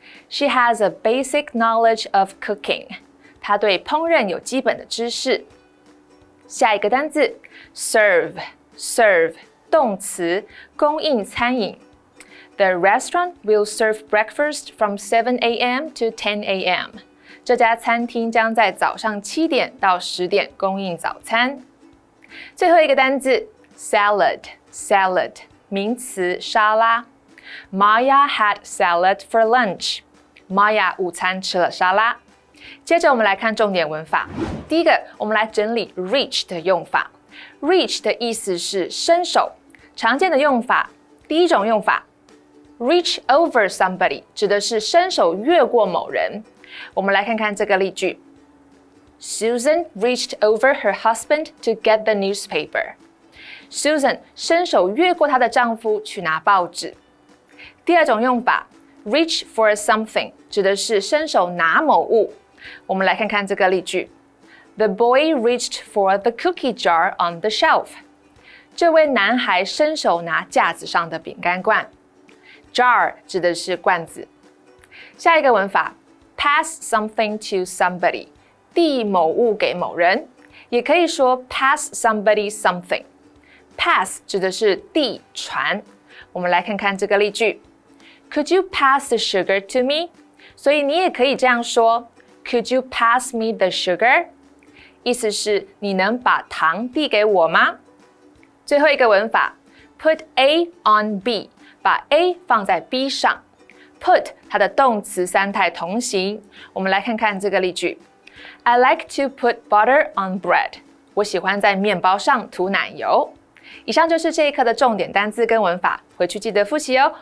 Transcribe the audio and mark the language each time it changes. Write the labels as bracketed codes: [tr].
[en] She has a basic knowledge of cooking. [zh] 她对烹饪有基本的知识。下一个单字 serve 动词，供应餐饮。 [en] The restaurant will serve breakfast from 7 a.m. to 10 a.m. [zh] 这家餐厅将在早上7点到10点供应早餐。最后一个单字 salad 名词，沙拉。 [en] Maya had salad for lunch. [zh] Maya 午餐吃了沙拉。接着我们来看重点文法。第一个，我们来整理 reach 的用法。reach 的意思是伸手，常见的用法，第一种用法 [en] reach over somebody [zh] 指的是伸手越过某人。我们来看看这个例句 [en] Susan reached over her husband to get the newspaper. [zh] Susan 伸手越过她的丈夫去拿报纸。第二种用法 [en] reach for something [zh] 指的是伸手拿某物。我们来看看这个例句 [en] The boy reached for the cookie jar on the shelf. [zh] 这位男孩伸手拿架子上的饼干罐。 Jar 指的是罐子。下一个文法 [en] pass something to somebody [zh] 递某物给某人，也可以说 [en] pass somebody something。 [zh] pass 指的是递传。我们来看看这个例句 [en] Could you pass the sugar to me? [zh] 所以你也可以这样说 [en] Could you pass me the sugar? [zh] 意思是你能把糖递给我吗？最后一个文法 [en] put A on B [zh] 把 A 放在 B 上 Put 它的动词三态同形。我们来看看这个例句 [en] I like to put butter on bread. [zh] 我喜欢在面包上涂奶油。以上就是这一课的重点单字跟文法，回去记得复习哦。